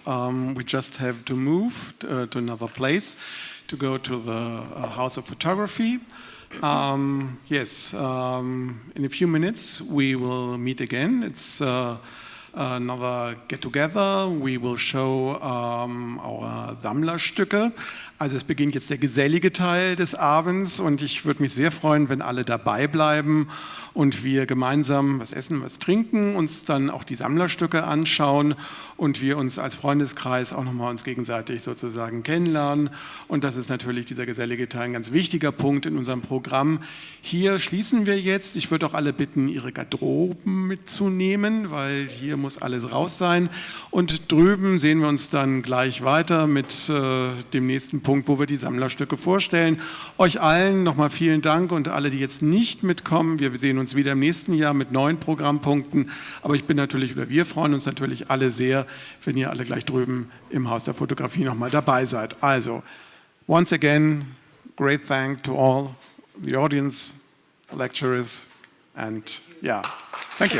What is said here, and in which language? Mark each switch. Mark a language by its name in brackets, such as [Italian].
[English] We just have to move to another place to go to the House of Photography. Yes, in a few minutes we will meet again. It's another get-together. We will show our Sammlerstücke. [German] Also es beginnt jetzt der gesellige Teil des Abends und ich würde mich sehr freuen, wenn alle dabei bleiben und wir gemeinsam was essen, was trinken, uns dann auch die Sammlerstücke anschauen und wir uns als Freundeskreis auch nochmal uns gegenseitig sozusagen kennenlernen. Und das ist natürlich dieser gesellige Teil ein ganz wichtiger Punkt in unserem Programm. Hier schließen wir jetzt. Ich würde auch alle bitten, ihre Garderoben mitzunehmen, weil hier muss alles raus sein. Und drüben sehen wir uns dann gleich weiter mit dem nächsten Punkt, wo wir die Sammlerstücke vorstellen. Euch allen nochmal vielen Dank und alle, die jetzt nicht mitkommen. Wir sehen uns wieder im nächsten Jahr mit neuen Programmpunkten. Aber ich bin natürlich, oder wir freuen uns natürlich alle sehr, wenn ihr alle gleich drüben im Haus der Fotografie nochmal dabei seid. [English] Also, once again, great thank to all the audience, lecturers, and yeah, thank you.